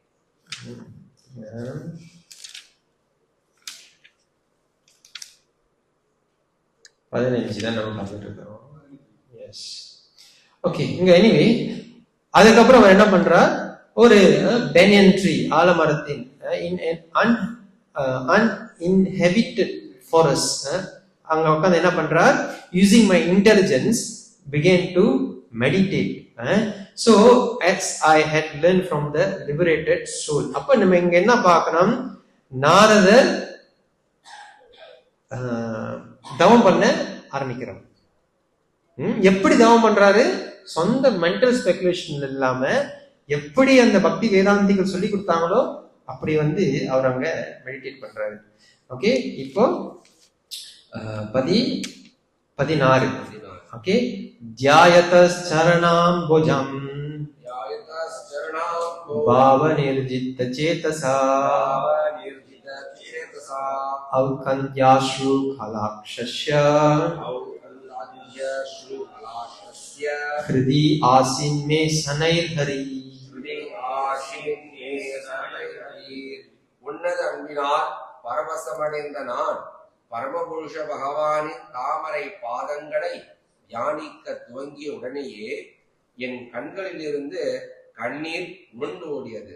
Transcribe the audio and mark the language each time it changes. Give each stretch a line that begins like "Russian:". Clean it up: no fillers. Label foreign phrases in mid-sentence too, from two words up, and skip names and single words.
Tamil: 15 தான் நம்ம பார்த்துட்டு இருக்கோம்.
English: Yes. OK,
Tamil: இங்க எனிவே அதுக்கப்புறம் அவர் என்ன பண்றார், ஒரு
English: banyan tree
Tamil: ஆலமரத்தின்
English: uninhabited forest
Tamil: அங்க உட்கார்ந்து என்ன பண்றார்,
English: using my intelligence began to meditate. So as I had learned from the liberated soul.
Tamil: அப்ப நம்ம இங்க என்ன பார்க்கணும், நாரதர் தவம் பண்ண ஆரம்பிக்கிறார். எப்படி தவம் பண்றாரு, சொந்த
English: mental speculation
Tamil: இல்லாம எப்படி அந்த பக்தி வேதாந்திகள் சொல்லி கொடுத்தாங்களோ அப்படி வந்து அவர் அங்க மெடிடேட் பண்றாரு. ஓகே, இப்போ 16.
Sanskrit: ஓகே, ध्यायतश् चरणाम् भुजम् भाव निर्जित चेतसा औकन्याश्रु खलाक्षस्य हृदि आसीन में सनैर्हरि.
Tamil: உன்னத அன்பினால் பரவசமடைந்த நான் பரமபுருஷ பகவானின் தாமரை பாதங்களை தியானிக்க துவங்கிய உடனேயே என் கண்களிலிருந்து கண்ணீர் உருண்டு ஓடியது.